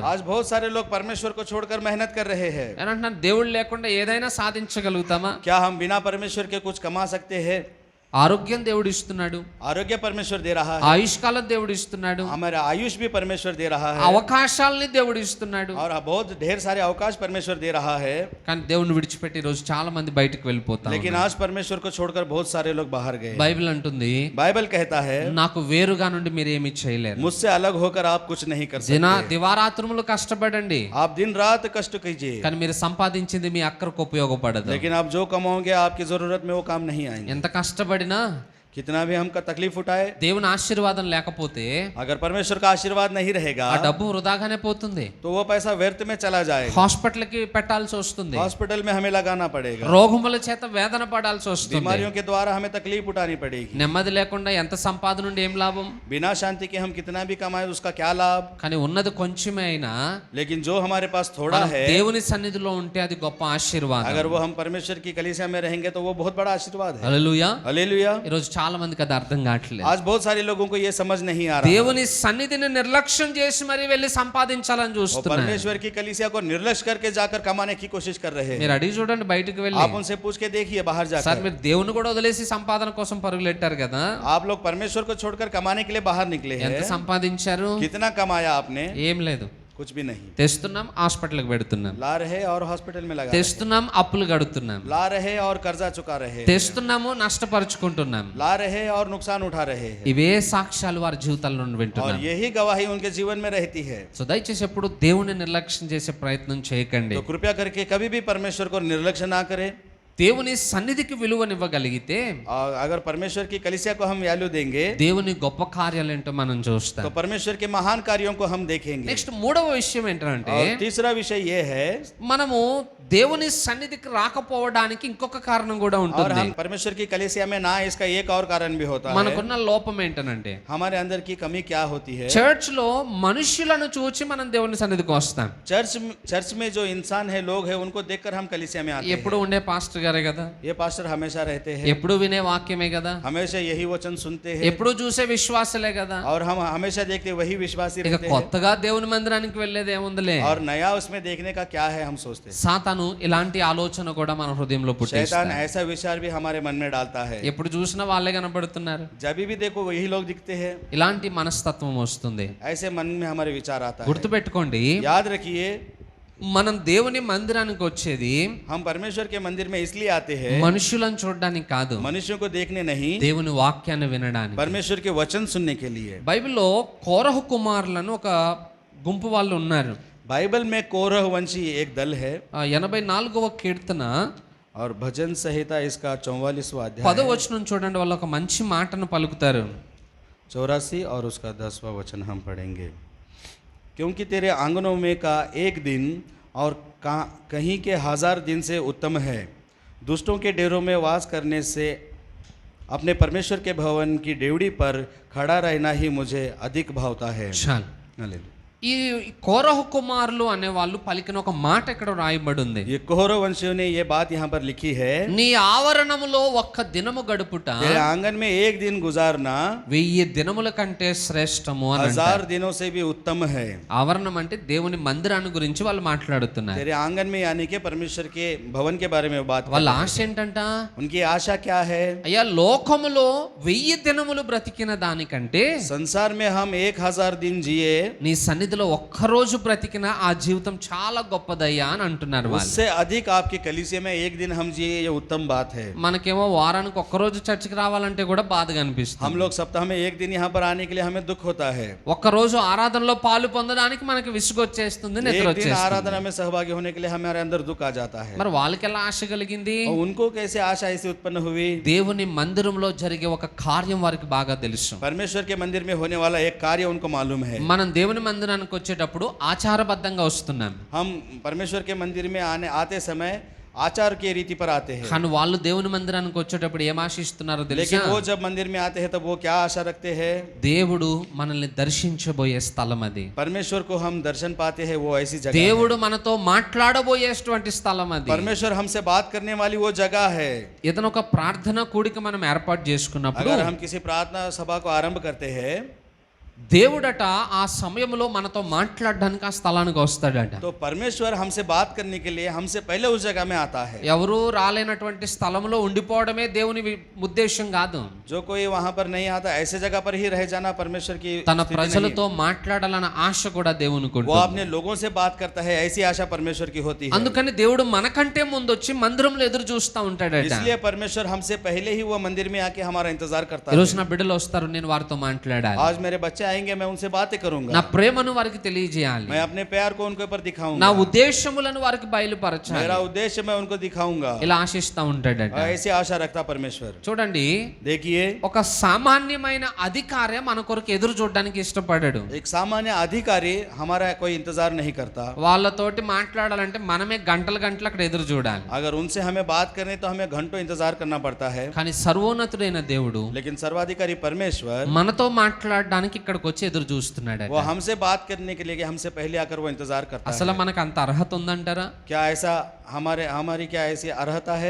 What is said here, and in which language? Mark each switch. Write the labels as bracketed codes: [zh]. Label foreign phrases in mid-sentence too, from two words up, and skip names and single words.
[hi] आज बहुत सारे लोग परमेश्वर को छोड़कर मेहनत कर रहे हैं। [te] నేను అంటున్నాను, దేవుడు లేకుండా ఏదైనా సాధించగలుగుతామా? [hi] क्या हम बिना परमेश्वर के कुछ कमा सकते हैं? [te] ఆరోగ్యం దేవుడు ఇస్తున్నాడు, [hi] आरोग्य परमेश्वर दे रहा है, [te] ఆయుష్కాలం దేవుడు ఇస్తున్నాడు, [hi] हमारा आयुष भी परमेश्वर दे रहा है, [te] అవకాశాలని దేవుడు ఇస్తున్నాడు. [hi] और बहुत ढेर सारे अवकाश परमेश्वर दे रहा है। [te] కానీ దేవుని విడిచిపెట్టి ఈరోజు చాలా మంది బయటకు వెళ్ళిపోతారు. [hi] लेकिन आज परमेश्वर को छोड़कर बहुत सारे लोग बाहर गए। [te] బైబిల్ అంటుంది, [hi] बाइबल कहता है, [te] నాకు వేరుగా నుండి మీరు ఏమీ చేయలేరు. [hi] मुझसे अलग होकर आप कुछ नहीं कर सकते। [te] దివారాత్రములు కష్టపడండి, [hi] आप दिन रात कष्ट कीजिए, [te] కానీ మీరు సంపాదించింది మీ అక్కరకు ఉపయోగపడదు. [hi] लेकिन आप जो कमाओगे आपकी जरूरत में वो काम नहीं आएंगे। [te] ఎంత కష్టపడినా [hi] कितना भी हमका तकलीफ उठाए, [te] దేవుని ఆశీర్వాదం లేకపోతే [hi] अगर परमेश्वर का आशीर्वाद नहीं रहेगा [te] ఆ డబ్బు వృధాగానే పోతుంది. [hi] तो वो पैसा व्यर्थ में चला जाएगा। [te] హాస్పిటల్కి పెట్టాల్సి వస్తుంది, [hi] हॉस्पिटल में हमें लगाना पड़ेगा, [te] రోగముల చేత వేదన పడాల్సి వస్తుంది, [hi] बीमारियों के द्वारा हमें तकलीफ उठानी पड़ेगी। [te] నెమ్మది లేకుండా ఎంత సంపాదన నుండి ఏం లాభం? [hi] बिना शांति के हम कितना भी कमाए उसका क्या लाभ। [te] కానీ ఉన్నది కొంచెమే అయినా [hi] लेकिन जो हमारे पास थोड़ा [te] మనం [hi] है, [te] దేవుని సన్నిధిలో ఉంటే అది గొప్ప ఆశీర్వాదం. [hi] अगर वो हम परमेश्वर की कलीसिया में रहेंगे तो वो बहुत बड़ा आशीर्वाद है। [te] హల్లెలూయా. [hi] हालेलुया। [te] ఈరోజు చాలా మందికి అది అర్థం కావట్లేదు. [hi] आज बहुत सारे लोगों को ये समझ नहीं आ रहा। [te] దేవుని సన్నిధిని నిర్లక్ష్యం చేసి మరి వెళ్ళి సంపాదించాలని [hi] वो [te] చూస్తున్నారు. [hi] परमेश्वर की कलीसिया को निर्लक्ष्य करके जाकर कमाने की कोशिश कर रहे हैं। [te] మీరు అడిగి చూడండి, బయటకు వెళ్ళి, [hi] आप उनसे पूछ के देखिए बाहर [te] సార్ [hi] जाकर, [te] మీరు దేవుని కూడా వదిలేసి సంపాదన కోసం పరుగులెట్టారు కదా, [hi] आप लोग परमेश्वर को छोड़कर कमाने के लिए बाहर निकले [te] ఎంత [hi] हैं, [te] సంపాదించారు? [hi] कितना कमाया आपने? [te] ఏం లేదు, [hi] कुछ भी नहीं। [te] తెస్తున్నాం, హాస్పిటల్కి పెడుతున్నాం, [hi] ला रहे और हॉस्पिटल में लगा रहे, [te] తెస్తున్నాం, అప్పులు కడుతున్నాం, [hi] ला रहे और कर्जा चुका रहे, [te] తెస్తున్నాము, నష్టపరుచుకుంటున్నాం. [hi] ला रहे और नुकसान उठा रहे हैं, [te] ఇవే సాక్ష్యాలు వారి జీవితాల నుండి [hi] और [te] వింటున్నాం. [hi] यही गवाही उनके जीवन में रहती है। [te] సో దయచేసి ఎప్పుడు దేవుని నిర్లక్ష్యం చేసే ప్రయత్నం చేయకండి. [hi] तो कृपया करके कभी भी परमेश्वर को निर्लक्ष्य ना करें। [te] దేవుని సన్నిధికి విలువనివ్వగలిగితే [hi] और अगर परमेश्वर की कलीसिया को हम वैल्यू देंगे [te] దేవుని గొప్ప కార్యాలేంటో మనం చూస్తాం. [hi] तो परमेश्वर के महान कार्यों को हम देखेंगे। [te] నెక్స్ట్ మూడవ విషయం ఏంటంటే [hi] और तीसरा विषय ये है, [te] మనము దేవుని సన్నిధికి రాకపోవడానికి ఇంకొక కారణం కూడా [hi] और [te] ఉంటుంది. [hi] हम परमेश्वर की कलीसिया में ना, इसका एक और कारण भी होता है। [te] మనకున్న లోపం ఏంటనంటే [hi] हमारे अंदर की कमी क्या होती है? [te] చర్చ్ లో మనుషులను చూచి మనం దేవుని సన్నిధికి వస్తాం. [hi] चर्च में जो इंसान है, लोग है, उनको देखकर हम कलीसिया में आते हैं। [te] ఎప్పుడు ఉండే పాస్టర్ గారే కదా, [hi] ये पास्टर हमेशा रहते हैं, [te] ఎప్పుడు వినే వాక్యమే కదా, [hi] हमेशा यही वचन सुनते हैं, [te] ఎప్పుడు చూసే విశ్వాసలే కదా. [hi] और हम हमेशा देखते वही विश्वासी [te] ఇక [hi] रहते हैं। [te] కొత్తగా దేవుని మందిరానికి వెళ్ళేది ఏముందిలే. [hi] और नया उसमें देखने का क्या है, हम सोचते हैं। [te] సాతాను ఇలాంటి ఆలోచన కూడా మన హృదయంలో [hi] शैतान [te] పుట్టిస్తాడు. [hi] ऐसा विचार भी हमारे मन में डालता है। [te] ఎప్పుడు చూసినా వాళ్ళే కనబడుతున్నారు. [hi] जब भी देखो वही लोग दिखते हैं, [te] ఇలాంటి మనస్తత్వం వస్తుంది. [hi] ऐसे मन में हमारे विचार आता है। [te] గుర్తుపెట్టుకోండి, [hi] याद रखिए, [te] మనం దేవుని మందిరానికి వచ్చేది [hi] हम परमेश्वर के मंदिर में इसलिए आते हैं, [te] మనుషులను చూడడానికి కాదు, [hi] मनुष्यों को देखने नहीं, [te] దేవుని వాక్యాన్ని వినడానికి. [hi] परमेश्वर के वचन सुनने के लिए। [te] బైబిల్లో కోరహు కుమారులను ఒక గుంపు వాళ్ళు ఉన్నారు. [hi] बाइबल में कोरह वंशी एक दल है, [te] 84వ కీర్తన [hi] और भजन संहिता इसका 44वां अध्याय [te] 10వ వచనం చూడండి. వాళ్ళు ఒక మంచి మాటను పలుకుతారు. [hi] 84 और उसका 10वां वचन हम पढ़ेंगे। क्योंकि तेरे आंगनों में का एक दिन और कहीं के 1000 दिन से उत्तम है, दुष्टों के डेरों में वास करने से अपने परमेश्वर के भवन की डेवड़ी पर खड़ा रहना ही मुझे अधिक भावता है। [te] చాలు. [hi] हालेलुया। [te] ఈ కోరహు కుమారులు అనే వాళ్ళు పలికిన ఒక మాట ఇక్కడ రాయబడి ఉంది. [hi] ये कोरह वंशियों ने ये बात यहाँ पर लिखी है, [te] నీ ఆవరణములో ఒక్క దినము గడుపుట [hi] तेरे आंगन में एक दिन गुजारना [te] 1000 దినముల కంటే శ్రేష్టము అని [hi] 1000 दिनों से भी उत्तम है। [te] ఆవరణం అంటే దేవుని మందిరాన్ని గురించి వాళ్ళు మాట్లాడుతున్నారు. [hi] तेरे आंगन में यानी कि परमेश्वर के भवन के बारे में बात कर [te] వాళ్ళ [hi] रहे हैं। [te] ఆశ ఏంటంట, [hi] उनकी आशा क्या है? [te] అయ్యా లోకములో 1000 దినములు బ్రతికిన దానికంటే [hi] संसार में हम 1000 दिन जिए, [te] నీ సన్నిధిలో ఒక్కరోజు బ్రతికిన ఆ జీవితం చాలా గొప్పదయ్యా అని అంటున్నారు వాళ్ళు. [hi] उससे अधिक आपके कलीसिया में एक दिन हम जिए, ये उत्तम बात है। [te] మనకేమో వారానికి ఒక్కరోజు చర్చికి రావాలంటే కూడా బాధగా అనిపిస్తుంది. [hi] हम लोग सप्ताह में एक दिन यहाँ पर आने के लिए हमें दुख होता है। [te] ఒక్కరోజు ఆరాధనలో పాలు పొందడానికి మనకి విసుగు వచ్చేస్తుంది, నిద్ర [hi] एक दिन [te] వచ్చేస్తుంది. [hi] आराधना में सहभागी होने के लिए हमारे अंदर दुख आ जाता है। [te] మరి వాళ్ళకి ఎలా ఆశ కలిగింది? [hi] और उनको कैसे आशा ऐसी उत्पन्न हुई? [te] దేవుని మందిరంలో జరిగే ఒక కార్యం వారికి బాగా తెలుసు. [hi] परमेश्वर के मंदिर में होने वाला एक कार्य उनको मालूम है। [te] మనం దేవుని మందిరానికి వచ్చేటప్పుడు ఆచారబద్ధంగా వస్తున్నాం, [hi] हम परमेश्वर के मंदिर में आते समय आचार के रीति पर आते हैं, [te] కానీ వాళ్ళు దేవుని మందిరానికి వచ్చేటప్పుడు ఏం ఆశిస్తున్నారో తెలుసా? [hi] लेकिन वो जब मंदिर में आते हैं तब वो क्या आशा रखते हैं? [te] దేవుడు మనల్ని దర్శించబోయే స్థలం అది. [hi] परमेश्वर को हम दर्शन पाते हैं, वो ऐसी जगह [te] దేవుడు మనతో మాట్లాడబోయేటువంటి స్థలం [hi] है। [te] అది. [hi] परमेश्वर हमसे बात करने वाली वो जगह है। [te] ఏదైనా ఒక ప్రార్థన కూడిక మనం ఏర్పాటు చేసుకున్నప్పుడు [hi] अगर हम किसी प्रार्थना सभा को आरंभ करते हैं, [te] దేవుడట ఆ సమయంలో మనతో మాట్లాడడానికి ఆ స్థలానికి వస్తాడట. [hi] तो परमेश्वर हमसे बात करने के लिए हमसे पहले उस जगह में आता है। [te] ఎవరు రాలేనటువంటి స్థలంలో ఉండిపోవడమే దేవుని ఉద్దేశం కాదు. [hi] जो कोई वहां पर नहीं आता, ऐसे जगह पर ही रह जाना परमेश्वर की [te] తన [hi] स्थिति [te] ప్రజలతో మాట్లాడాలన్న ఆశ కూడా దేవునికి [hi] नहीं। वो [te] ఉంటుంది. [hi] अपने लोगों से बात करता है, ऐसी आशा परमेश्वर की होती है। [te] అందుకని దేవుడు మనకంటే ముందు వచ్చి మందిరంలో ఎదురు చూస్తూ ఉంటాడట. [hi] इसलिए परमेश्वर हमसे पहले ही वो मंदिर में आके हमारा इंतजार करता [te] ఈ [hi] है। [te] రోజు నా బిడ్డలు వస్తారు, నేను వారితో మాట్లాడాలి, [hi] आज मेरे बच्चे आएंगे, मैं उनसे बातें [te] నా [hi] करूंगा, [te] ప్రేమను వారికి తెలియజేయాలి, [hi] मैं अपने प्यार को उनके ऊपर [te] నా [hi] दिखाऊंगा, [te] ఉద్దేశములను వారికి బయలుపరచాలి, [hi] मेरा उद्देश्य मैं उनको दिखाऊंगा। [te] ఇలా ఆశిస్తూ ఉంటాడట. [hi] ऐसी आशा रखता परमेश्वर। [te] చూడండి, [hi] देखिए, [te] ఒక సామాన్యమైన అధికారి మన కొరకు ఎదురు చూడడానికి ఇష్టపడాడు. [hi] एक सामान्य अधिकारी हमारा कोई इंतजार नहीं करता। [te] వాళ్ళతోటి మాట్లాడాలంటే మనమే గంటలు గంటలు అక్కడ ఎదురు చూడాలి. [hi] अगर उनसे हमें बात करने तो हमें घंटों इंतजार करना पड़ता है। [te] కానీ సర్వోన్నతుడైన దేవుడు [hi] लेकिन सर्वाधिकारी परमेश्वर [te] మనతో మాట్లాడడానికి ఇక్కడికి వచ్చి ఎదురు చూస్తున్నాడు. [hi] वो हमसे बात करने के लिए कि हमसे पहले आकर वो इंतजार करता [te] అసలు [hi] है। [te] మనకు అంత అర్హత ఉందంటారా? [hi] क्या ऐसा हमारी क्या ऐसी अर्हता है?